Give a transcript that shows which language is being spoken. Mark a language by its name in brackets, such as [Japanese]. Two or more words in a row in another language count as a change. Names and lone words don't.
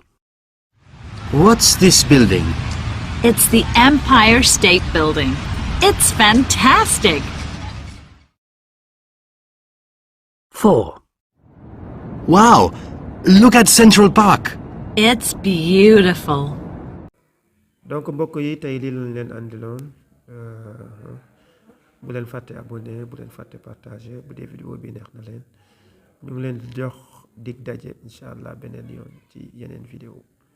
[English] What's this building? It's the Empire State Building. It's fantastic. 4. Wow! Look at Central Park! It's beautiful. [Wolof] donc mbokk yi tey lii lañ leen andiloon bu leen fàtte abonné bu leen fàtte partager bu dee vidéo bi neex na leen ñu ngi leen di jox dig daje inshallah beneen yoon ci yeneen vidéo